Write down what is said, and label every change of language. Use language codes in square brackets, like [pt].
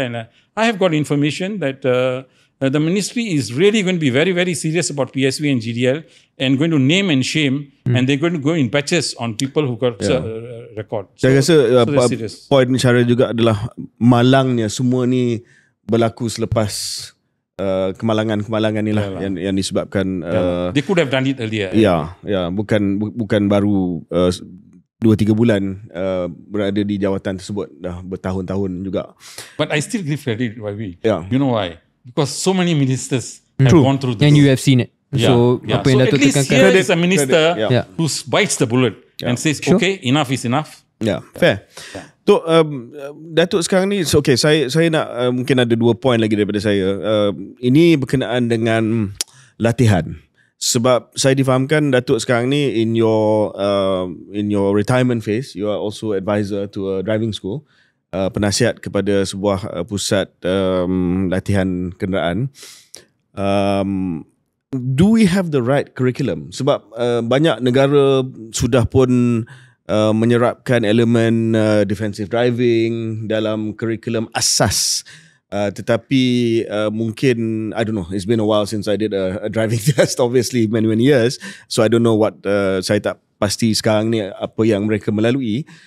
[en] And I have got information that the ministry is really going to be very, very serious about PSV and GDL and going to name and shame, and they're going to go in batches on people who got record. [ms] Saya rasa point cara juga adalah malangnya semua ni berlaku selepas kemalangan-kemalangan ni lah yang disebabkan [en] they could have done it earlier. [ms] Bukan baru 2-3 bulan berada di jawatan tersebut, dah bertahun-tahun juga. [en] But I still give credit, YB. You know why? Because so many ministers have gone through this. And you have seen it. [ms] So apa yang Datuk tekankan, [en] here is a minister who bites the bullet and says, okay, enough is enough. [ms] Fair. Tok, Datuk sekarang ni, okay, saya nak mungkin ada 2 point lagi daripada saya. Ini berkenaan dengan latihan. Sebab saya difahamkan Datuk sekarang ni [en] in your retirement phase, you are also advisor to a driving school. [ms] Penasihat kepada sebuah pusat latihan kenderaan. [en] Do we have the right curriculum? [ms] Sebab banyak negara sudah pun menyerapkan elemen defensive driving dalam kurikulum asas. Tetapi mungkin, [en] I don't know, it's been a while since I did a driving test, obviously many years, so I don't know what [ms] saya tak pasti sekarang ni apa yang mereka melalui.